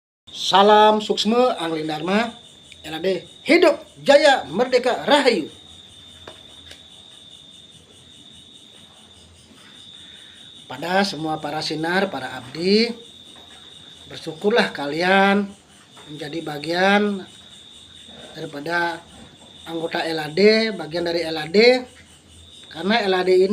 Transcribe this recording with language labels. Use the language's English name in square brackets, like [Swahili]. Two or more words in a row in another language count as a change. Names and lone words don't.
[Indonesian] Salam Suksma Angling Dharma LAD Hidup Jaya Merdeka Rahayu. Pada semua para sinar, para abdi, bersyukurlah kalian menjadi bagian daripada anggota LAD, bagian dari LAD, karena LAD